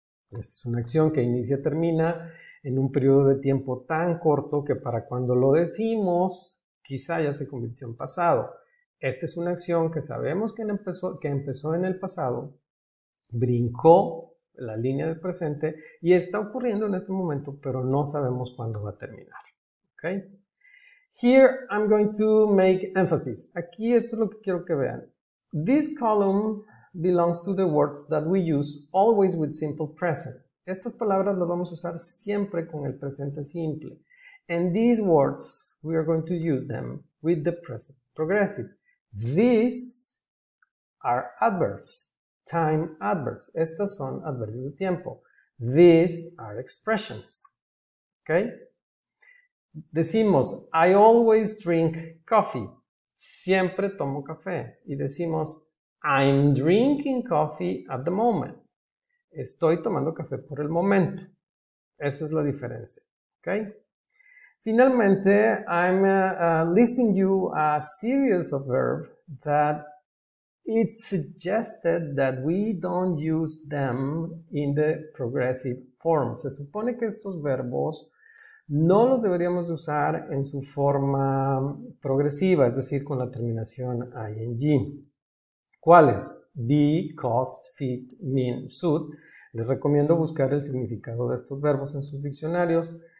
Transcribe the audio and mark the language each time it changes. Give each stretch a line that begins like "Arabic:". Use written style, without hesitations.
Spanish: Esta es una acción que inicia y termina en un periodo de tiempo tan corto que para cuando lo decimos, quizá ya se convirtió en pasado. Esta es una acción que sabemos que empezó en el pasado, brincó la línea del presente y está ocurriendo en este momento, pero no sabemos cuándo va a terminar. ¿Okay?
English: Here I'm going to make emphasis.
Spanish: Aquí esto es lo que quiero que vean.
English: This column belongs to the words that we use always with simple present.
Spanish: Estas palabras las vamos a usar siempre con el presente simple.
English: And these words, we are going to use them with the present progressive. These are adverbs, time adverbs.
Spanish: Estas son adverbios de tiempo.
English: These are expressions. ¿Ok?
Spanish: Decimos,
English: I always drink coffee.
Spanish: Siempre tomo café. Y decimos,
English: I'm drinking coffee at the moment.
Spanish: Estoy tomando café por el momento. Esa es la diferencia. ¿Ok? Finalmente,
English: I'm listing you a series of verbs that it's suggested that we don't use them in the progressive form.
Spanish: Se supone que estos verbos no los deberíamos de usar en su forma progresiva, es decir, con la terminación ing. ¿Cuáles?
English: Be, cost, fit, mean, should.
Spanish: Les recomiendo buscar el significado de estos verbos en sus diccionarios.